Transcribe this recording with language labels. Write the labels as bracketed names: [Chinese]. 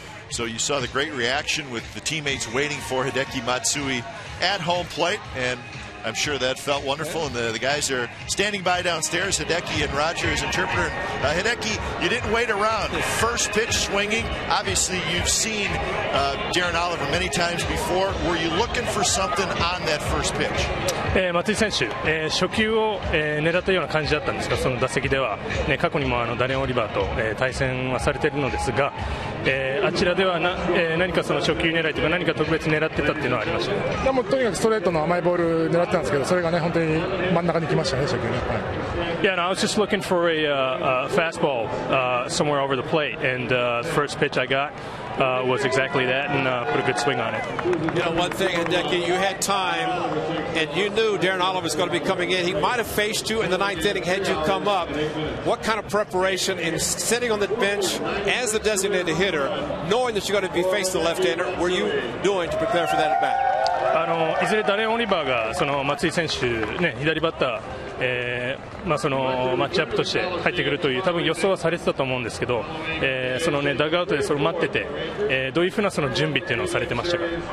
[English] So you saw the great reaction with the teammates waiting for Hideki Matsui at home plate, and I'm sure that felt wonderful. And the guys are standing by downstairs, Hideki and Roger, his interpreter. Hideki, you didn't wait around. First pitch swinging. Obviously, you've seen Darren Oliver many times before. Were you looking for something on that first pitch? [Japanese] 松井選手、初球を、狙ったような感じだったんですが、その打席では、過去にもダレン・オリバーと、対戦はされているのですが、あちらでは何かその初球狙いというか何か特別狙ってたっていうのはありました。でもとにかくストレートの甘いボール狙ってたんですけど、それがね本当に真ん中に来ましたね、初球ね。 [English] Yeah, no, I was just looking for a fastball somewhere over the plate, and the first pitch I got was exactly that, and put a good swing on it. You know, one thing, Hideki, you had time, and you knew Darren Oliver was going to be coming in. He might have faced you in the 9th inning had you come up. What kind of preparation in sitting on the bench as the designated hitter, knowing that you're going to be facing the left-hander, were you doing to prepare for that at bat? [Japanese] いずれダレン・オリバーがその松井選手、左バッター、そのマッチアップとして入ってくるという多分予想はされてたと思うんですけど、そのダグアウトでそれを待ってて、どういうふうなその準備っていうのをされてましたか？